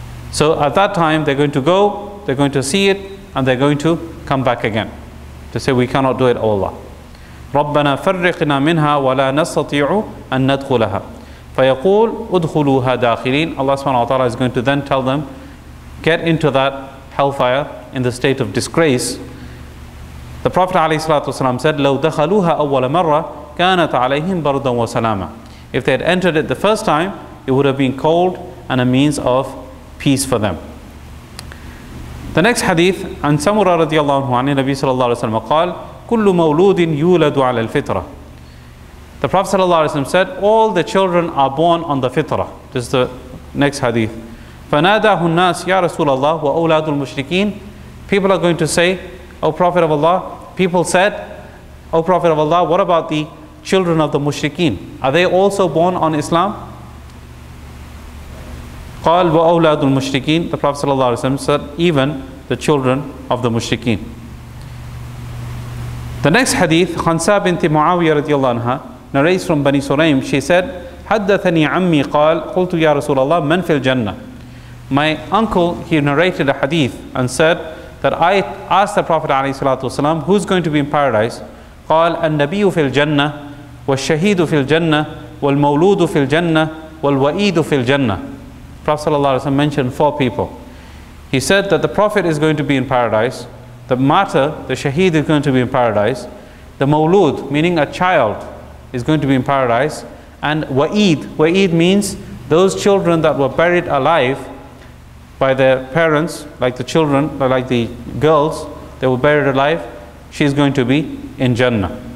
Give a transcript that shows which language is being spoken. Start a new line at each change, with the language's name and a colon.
English: So at that time they're going to go, they're going to see it, and they're going to come back again to say, we cannot do it, O Allah.
Arabic: رَبَّنَا فَرِّقْنَا مِنْهَا وَلَا نَسْتَطِيعُ أَن نَدْخُلَهَا فَيَقُولُ أُدْخُلُوهَا دَاخِلِينَ.
English: Allah subhanahu wa ta'ala is going to then tell them, get into that hellfire in the state of disgrace. The Prophet ﷺ said,
Arabic: لَوْ دَخَلُوهَا أَوَّلَ مَرَّةٍ كَانَتْ عَلَيْهِمْ بَرْدًا وَسَلَامًا.
English: If they had entered it the first time, it would have been cold and a means of peace for them. The next hadith,
Arabic: عن سمرة رضي الله عنه عن النبي صلى الله عليه وسلم قال كل مولود يولد على الفطرة.
English: The Prophet ﷺ said, all the children are born on the fitrah. This is the next hadith.
Arabic: فَنَادَاهُ النَّاسِ يَا رَسُولَ اللَّهِ وَأَوْلَادُ الْمُشْرِكِينَ.
English: People are going to say, O Prophet of Allah, people said, O Prophet of Allah, what about the children of the mushrikeen? Are they also born on Islam?
Arabic: قال وَأَوْلَادُ الْمُشْرِكِينَ.
English: The Prophet ﷺ said, even the children of the mushrikeen. The next hadith, Khansa binti Muawiyah radiyallahu anha, narrates from Bani Suraym. She said,
Arabic: حدثني عمي قال قلت يا رسول الله من في الجنة.
English: My uncle, he narrated a hadith and said that I asked the Prophet ﷺ, who's going to be in paradise?
Arabic: قال النبي في الجنة والشهيد في الجنة والمولود في الجنة والوئيد في الجنة.
English: Prophet ﷺ mentioned 4 people. He said that the Prophet is going to be in paradise, the martyr, the shaheed, is going to be in paradise, the mawlud, meaning a child, is going to be in paradise, and wa'id means those children that were buried alive by their parents, like the children, like the girls, they were buried alive, she's going to be in Jannah.